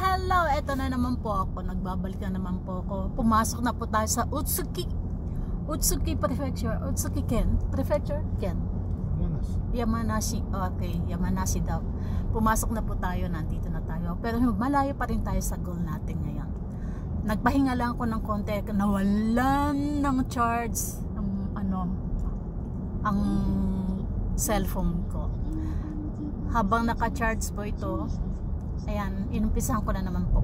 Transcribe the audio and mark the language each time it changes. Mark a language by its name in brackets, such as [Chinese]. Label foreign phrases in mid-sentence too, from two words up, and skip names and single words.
[Filipino] Hello, eto na naman po ako. Nagbabalik na naman po ako. Pumasok na po tayo sa Utsuki Prefecture. Utsuki Ken? Prefecture? Ken? Yamanashi. Okay, Yamanashi daw. Pumasok na po tayo. Nandito na tayo. Pero malayo pa rin tayo sa goal natin ngayon. Nagpahinga lang ako ng konti. Nawalan ng charge ang cellphone ko. Habang naka-charge po ito, ayan, inumpisahan ko na naman po.